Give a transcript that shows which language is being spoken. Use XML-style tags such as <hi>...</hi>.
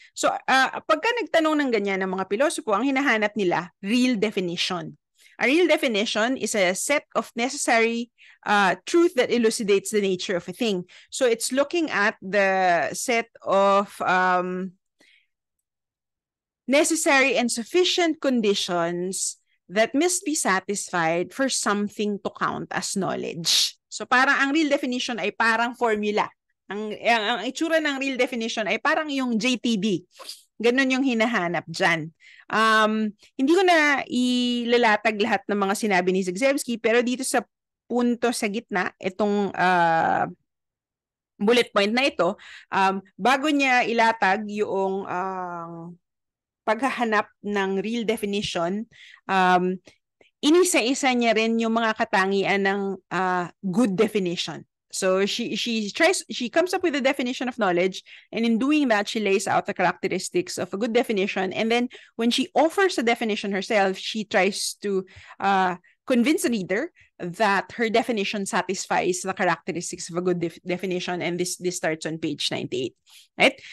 <tl>So, pagka nagtanong ng ganyan ng mga pilosopo, ang hinahanap nila, real definition.</tl> <en>A real definition is a set of necessary truth that elucidates the nature of a thing. So, it's looking at the set of necessary and sufficient conditions that must be satisfied for something to count as knowledge.</en> <tl>So parang ang real definition ay parang formula. Ang itsura ng real definition ay parang yung JTB. Ganon yung hinahanap dyan. Hindi ko na ilalatag lahat ng mga sinabi ni Zagzebski, pero dito sa punto sa gitna, itong bullet point na ito, bago niya ilatag yung paghahanap ng real definition, inisa-isa niya rin yung mga katangian ng good definition.</tl> <en>So she comes up with a definition of knowledge, and in doing that, she lays out the characteristics of a good definition. And then when she offers a definition herself, she tries to convince the reader that her definition satisfies the characteristics of a good definition, and this starts on page 98. Right?</en>